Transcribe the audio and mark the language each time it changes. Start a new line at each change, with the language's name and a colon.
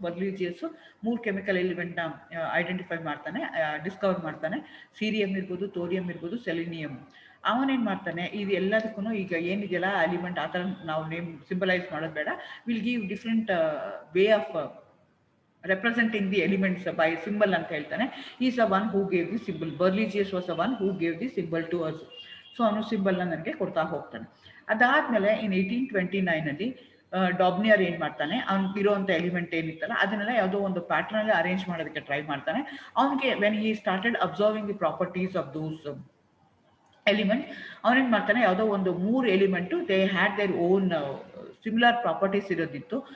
Kannada: ಬರ್ಲಿಜಿಯಸ್ಸು 3 chemical ಎಲಿಮೆಂಟ್ನ identify ಮಾಡ್ತಾನೆ, Discover ಮಾಡ್ತಾನೆ. Serum ಇರ್ಬೋದು, ಥೋರಿಯಂ ಇರ್ಬೋದು, ಸೆಲೆನಿಯಂ. ಅವನೇನು ಮಾಡ್ತಾನೆ, ಇದು ಎಲ್ಲದಕ್ಕೂ ಈಗ ಏನಿದೆಯಲ್ಲ ಎಲಿಮೆಂಟ್, ಆ ಥರ ನಾವು ನೇಮ್ ಸಿಂಬಲೈಸ್ ಮಾಡೋದು ಬೇಡ,
English: will give different way of representing the elements by symbol
Kannada: ಅಂತ ಹೇಳ್ತಾನೆ.
English: He is the one who gave the symbol. Berligius was the one who gave the symbol to us.
Kannada: So ಅವನು ಸಿಂಬಲ್ನ ನನಗೆ ಕೊಡ್ತಾ ಹೋಗ್ತಾನೆ. ಅದಾದಮೇಲೆ ಇನ್ 1829 ಡಾಬ್ನಿಯರ್ ಏನು ಮಾಡ್ತಾನೆ, ಅವ್ನಿಗೆ ಇರೋವಂಥ ಎಲಿಮೆಂಟ್ ಏನಿತ್ತಲ್ಲ ಅದನ್ನೆಲ್ಲ ಯಾವುದೋ ಒಂದು ಪ್ಯಾಟ್ರನಲ್ಲಿ ಅರೇಂಜ್ ಮಾಡೋದಕ್ಕೆ ಟ್ರೈ ಮಾಡ್ತಾನೆ.
English: ಅವನಿಗೆ when he started observing the properties of those element,
Kannada: ಅವನೇನು ಮಾಡ್ತಾನೆ, ಯಾವುದೋ ಒಂದು 3 element
English: They had their own similar properties ಇರೋದಿತ್ತು.